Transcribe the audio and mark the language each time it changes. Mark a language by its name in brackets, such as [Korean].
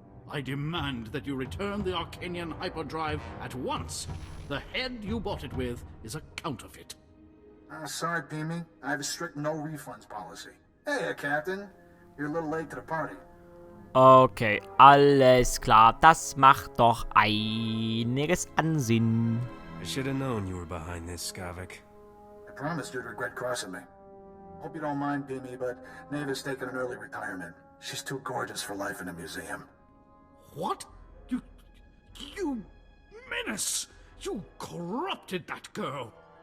[English] I demand that you return the Arcanian hyperdrive at once. The head you bought it with is a counterfeit. Sorry, Pimi. I have a strict no refunds policy. Hey, Captain. You're a little late to the party. [German] Okay, alles klar. Das macht doch einiges an Sinn. [English] I should have known you were behind this, Skavik. I promised you'd regret crossing me. Hope you don't mind, Pimi, but Neva's taking an early retirement. She's too gorgeous for life in a museum. What? You menace! You corrupted that girl!